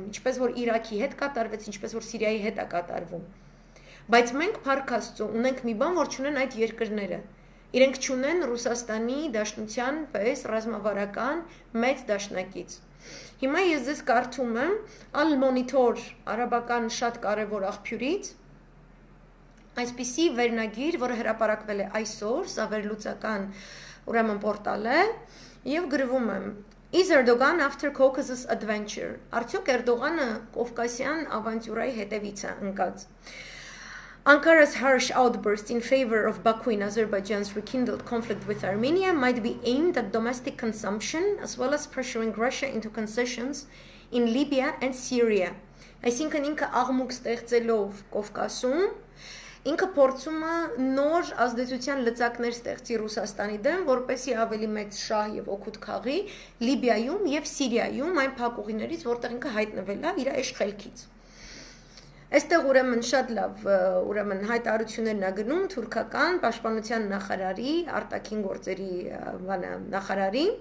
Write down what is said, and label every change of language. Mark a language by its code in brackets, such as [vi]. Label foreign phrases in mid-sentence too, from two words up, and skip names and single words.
[hy] ինչպես որ Իրաքի հետ կատարվեց, ինչպես որ Սիրիայի հետ է կատարվում։ Բայց մենք փառք Աստծո ունենք մի բան, որ չունեն այդ երկրները։ Իրենք չունեն Ռուսաստանի Դաշնության պես ռազմավարական մեծ դաշնակից։ Հիմա ես ձեզ կարդում եմ Al Monitor արաբական շատ կարևոր աղբյուրից այսպիսի վերնագիր, որը հրապարակվել է այսօր, սա վերլուծական ուրեմն պորտալ է, եւ գրվում է [en] Is Erdogan after Caucasus adventure? [hy] Արդյոք Էրդողանը Կովկասյան ավանտյուրայի հետևից է ընկած։ [en] Ankara's harsh outburst in favor of Baku in Azerbaijan's rekindled conflict with Armenia might be aimed at domestic consumption as well as pressuring Russia into concessions in Libya and Syria. [hy] Այսինքն ինքը աղմուկ ստեղծելով Կովկասում, ինքը փորձում է նոր ազդեցության լծակներ ստեղծի Ռուսաստանի դեմ, որպեսզի ավելի մեծ շահ եւ օգուտ քաղի Լիբիայում եւ Սիրիայում այն փակուղիներից, որտեղ ինքը հայտնվել է իր աշխելքից։ Այստեղ ուրեմն շատ լավ ուրեմն հայտարարություններն ա գնում թուրքական պաշտպանության նախարարի, արտաքին գործերի նախարարի,